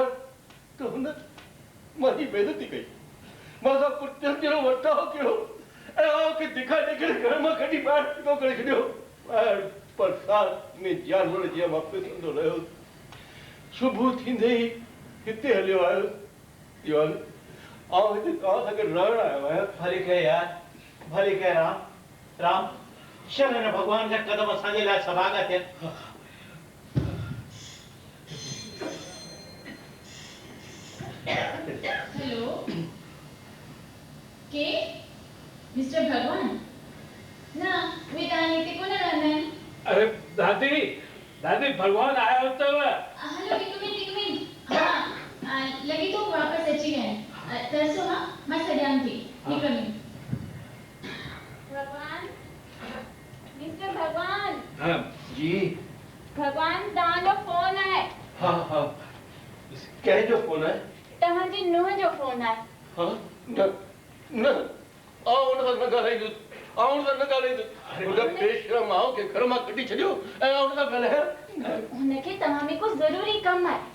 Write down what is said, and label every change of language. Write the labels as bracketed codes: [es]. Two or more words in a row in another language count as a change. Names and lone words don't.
[sd] त हुन मुंहिंजी बेइज़ती कई मां सां कुतनि जहिड़ो वर्ताव कयो ऐं आऊं खे दिखा ॾेखारे घर मां कढी ॿाहिरि फिटो करे छॾियो। ॿाहिरि बरसाति में जानवर जीअं मां पिसंदो रहियो। सुबुह थींदे ई हिते हलियो आयो दीवान आऊं हिते तव्हां सां गॾु रहणु आयो आहियां। भली कहे यार भली कहे राम राम शल हिन भगवान जा कदम असांजे लाइ सभागा थियनि। हेलो के मिस्टर भगवान ना वे तव्हां हिते कोन रहंदा आहिनि। अरे दादी दादी भगवान आयो अथव। हेलो हिकु मिनट हाँ लॻे थो वापसि अची विया आहिनि। तरसो हा मां सॾियां थी हिकु मिनट। भगवान मिस्टर भगवान। हाँ जी भगवान तव्हांजो फोन आहे। हाँ कंहिंजो फोन आहे? तव्हांजी नुंहुं जो फोन आहे। हाँ न न आऊं हुन सां न ॻाल्हाईंदुसि आऊं हुन सां न ॻाल्हाईंदुसि। हुन बेशरम आऊं खे घर मां कढी छॾियो ऐं आऊं हुन सां ॻाल्हायां। हुनखे तव्हां में को ज़रूरी कमु आहे।